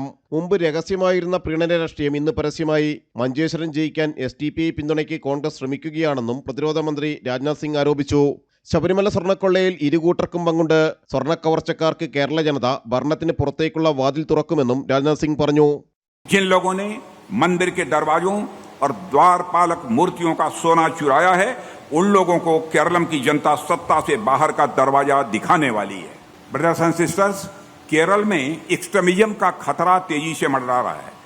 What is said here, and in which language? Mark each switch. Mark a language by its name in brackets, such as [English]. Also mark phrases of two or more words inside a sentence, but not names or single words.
[Malayalam] മുമ്പ് രഹസ്യമായിരുന്ന പ്രീണന രാഷ്ട്രീയം ഇന്ന് പരസ്യമായി. മഞ്ചേശ്വരം ജയിക്കാൻ SDPI പിന്തുണയ്ക്ക് കോൺഗ്രസ് ശ്രമിക്കുകയാണെന്നും പ്രതിരോധ മന്ത്രി രാജ്നാഥ് സിംഗ് ആരോപിച്ചു. ശബരിമല സ്വർണ്ണക്കൊള്ളയിൽ ഇരുകൂട്ടർക്കും പങ്കുണ്ട്. സ്വർണ്ണക്കവർച്ചക്കാർക്ക് കേരള ജനത ഭരണത്തിന് പുറത്തേക്കുള്ള വാതിൽ തുറക്കുമെന്നും രാജ്നാഥ് സിംഗ് പറഞ്ഞു. [Hindi] जिन लोगों ने मंदिर के दरवाजों और द्वारपालक मूर्तियों का सोना चुराया है, उन लोगों को केरलम की जनता सत्ता से बाहर का दरवाजा दिखाने वाली है. [English] brothers and sisters, [Hindi] केरल में एक्सट्रीमिज्म का खतरा तेजी से मंडरा रहा है.